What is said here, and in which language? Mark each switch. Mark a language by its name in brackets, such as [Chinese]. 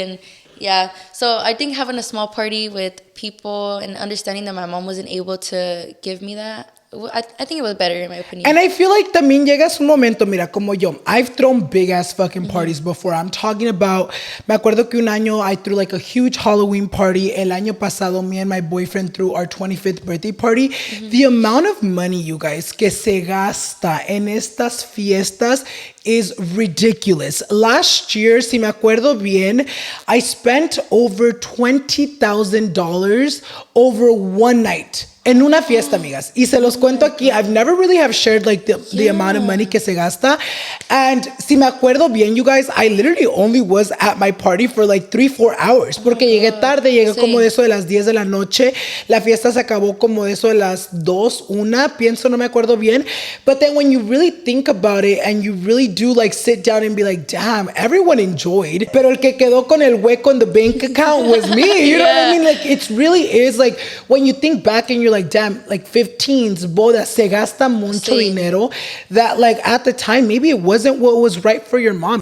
[English] And yeah, so I think having a small party with people and understanding that my mom wasn't able to give me that, I think it was better in my opinion. And I feel like [Spanish] también llegas un momento, mira, como yo, [English] I've thrown big ass fucking parties before. I'm talking about, [Spanish] me acuerdo que un año [English] I threw like a huge Halloween party. [Spanish] El año pasado, [English] me and my boyfriend threw our 25th birthday party. The amount of money, you guys, [Spanish] que se gasta en estas fiestas [English] is ridiculous. Last year, [Spanish] si me acuerdo bien, [English] I spent over $20,000 over one night. [Spanish] En una fiesta, amigas. Y se los cuento aquí. [English] I've never really have shared like the amount of money [Spanish] que se gasta. [English] And [Spanish] si me acuerdo bien, [English] you guys, I literally only was at my party for like 3-4 hours. [Spanish] Porque llegué tarde, llegué como de eso de las 10 de la noche. La fiesta se acabó como de eso de las 2, 1, pienso, no me acuerdo bien. [English] But then when you really think about it and you really do like sit down and be like, damn, everyone enjoyed. [Spanish] Pero el que quedó con el hueco [English] in the bank account was me. You know what I mean? Like, it really is like, when you think back and you're like, damn, like 15s, [Spanish] boda, se gasta mucho dinero, [English] that like at the time, maybe it wasn't what was right for your mom.